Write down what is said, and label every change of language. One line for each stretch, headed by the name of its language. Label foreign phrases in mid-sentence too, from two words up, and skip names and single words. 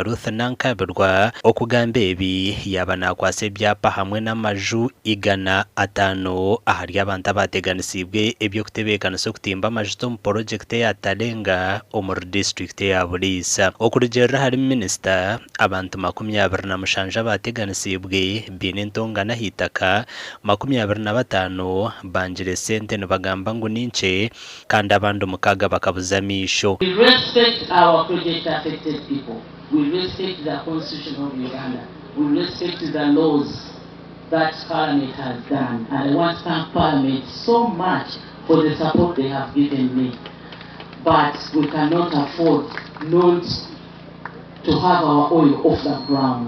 Nyankole: Ruth Nankabirwa okugamba ebi yaba nakwasa ebyapa hamwe n'amaju 500 ahari abantu abateganisibwe ebyokutebeekanisa okutimba amaju omu projekiti ya Talenga omuri district ya Buliisa. Okurugyerera hari minisita abantu 27 abateganisibwe biine entongana ah'itaka 25 bangire sente nibagamba ngu ninkye kandi abandi 6 bakabuza misho.
English: We respect our project affected people. We respect the constitution of Uganda. We respect the laws that Parliament has done. And I want to thank Parliament so much for the support they have given me. But we cannot afford not to have our oil off the ground.